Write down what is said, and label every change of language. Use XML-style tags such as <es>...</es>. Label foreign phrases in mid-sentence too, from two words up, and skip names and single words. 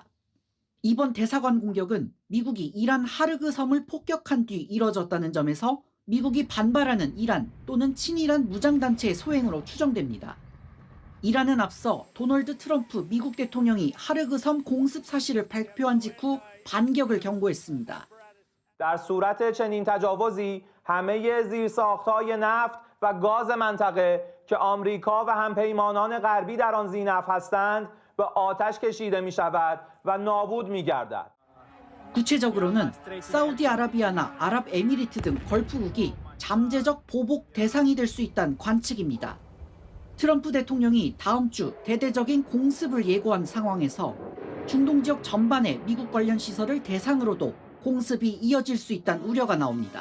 <ko>이번 대사관 공격은 미국이 이란 하르그 섬을 폭격한 뒤 이뤄졌다는 점에서 미국이 반발하는 이란 또는 친이란 무장단체의 소행으로 추정됩니다. 이란은 앞서 도널드 트럼프 미국 대통령이 하르그 섬 공습 사실을 발표한 직후 반격을 경고했습니다.</ko> <fa>در صورت چنین تجاوزی همه زیرساخت‌های نفت و گاز منطقه که آمریکا و همپیمانان غربی در آن ذی‌نفع هستند به آتش کشیده می‌شود و نابود می‌گردد.</fa> <ko>구체적으로는 사우디아라비아나 아랍에미리트 등 걸프국이 잠재적 보복 대상이 될 수 있다는 관측입니다. 트럼프 대통령이 다음 주 대대적인 공습을 예고한 상황에서 중동 지역 전반의 미국 관련 시설을 대상으로도 공습이 이어질 수 있다는 우려가 나옵니다.</ko>